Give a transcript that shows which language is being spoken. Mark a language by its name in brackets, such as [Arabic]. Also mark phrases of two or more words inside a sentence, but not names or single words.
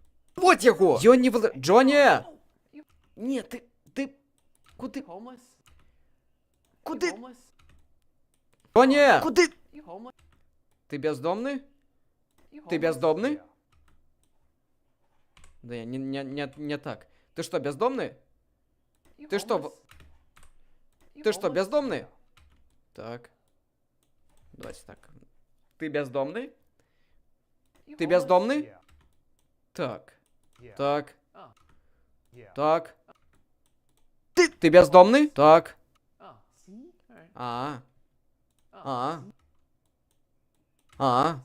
[Belarusian] Вот яго! Ён не валацуг. Джоні! Не, ты... Куды? Джоні! Куды? Ты бяздомны? Да, не так. Ты что, бяздомны? Ты что, бяздомны? Так. Давайте так. Ты бяздомны? Так. Так. [Ukrainian] Ти бездомний? Так. А. А. А.